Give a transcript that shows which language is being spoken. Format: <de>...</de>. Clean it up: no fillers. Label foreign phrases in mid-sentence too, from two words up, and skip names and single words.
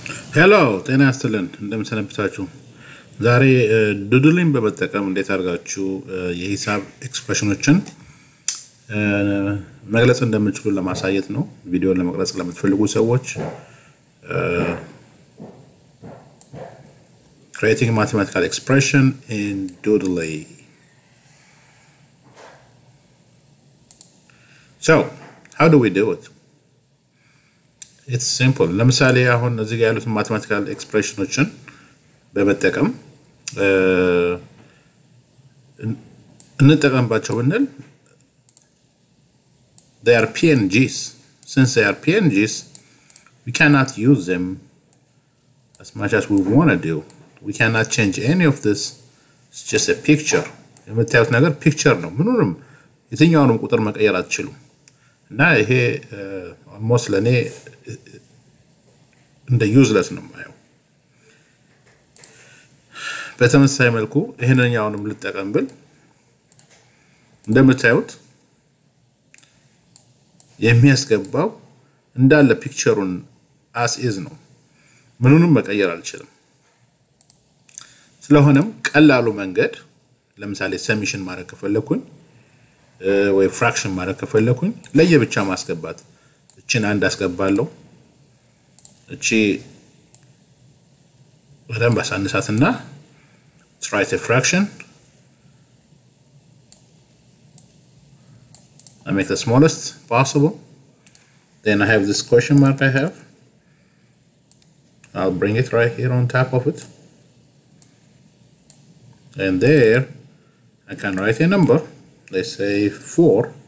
<am>ሄሎ ጤና ይስጥልን እንደምን ሰነበታችሁ ዛሬ ዱድሊን በመጠቀም እንዴት አድርጋችሁ የሂሳብ ኤክስፕሬሽኖችን መግለጽ እንደምትችሉ ለማሳየት ነው ቪዲዮን ለመቅረጽ ለምትፈልጉ ሰዎች</am> <en>creating mathematical expression in Doodly. So how do we do it? It's simple.</en> <am>ለምሳሌ አሁን እዚህ ጋር ያሉት</am> <en>mathematical expressionዎችን</en> <am>በመጠቀም እንጠቀምባቸው ብንል</am> <en>they are PNGs. Since they are PNGs, we cannot use them as much as we want to do. We cannot change any of this. It's just a picture.</en> <am>የምታዩት ነገር ፒክቸር ነው ምኑንም የትኛውንም ቁጥር መቀየር አትችሉም እና ይሄ almost ለኔ እንደ ዩዝለስ ነው ማየው በተመሳሳይ መልኩ ይሄንኛውንም ልጠቀም ብል እንደምታዩት የሚያስገባው እንዳለ ፒክቸሩን</am> <en>as is</en> <am>ነው ምኑንም መቀየር አልችልም ስለሆነም ቀላሉ መንገድ ለምሳሌ ሰሚሽን ማድረግ ከፈለኩኝ ወይ ፍራክሽን ማድረግ ከፈለኩኝ ለየብቻ ማስገባት እቺን አንድ አስገባለሁ እቺ በደንብ አሳንሳትና</am> <en>write a fraction I make the smallest possible then I have this question mark I have I'll bring it right here on top of it and there I can write a number let's say 4</en>